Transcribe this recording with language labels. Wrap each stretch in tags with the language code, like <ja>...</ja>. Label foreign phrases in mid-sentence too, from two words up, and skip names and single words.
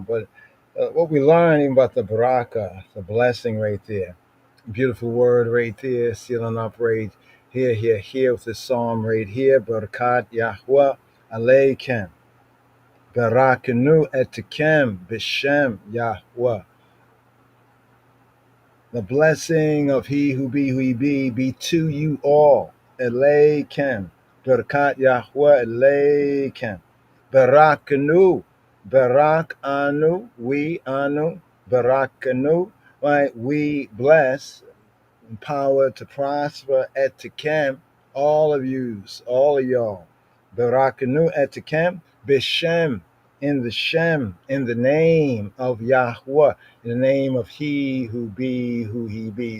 <en>But what we learn about the baraka, the blessing right there, beautiful word right there, sealing up right here with this psalm right here,</en> <he>ברכת יהוה עליכם, ברכנו אתכם בשם יהוה.</he> <en>The blessing of he who he be to you all.</en> <he>עליכם, ברכת יהוה עליכם, ברכנו, ברך אנו, we אנו, ברכנו,</he> <en>right? We bless, empowered to prosper, Etikem, all of yous, all of y'all.</en> <he>ברכנו אתכם, בשם,</he> <en>in the Shem, in the name of Yahweh, in the name of he who he be.</en>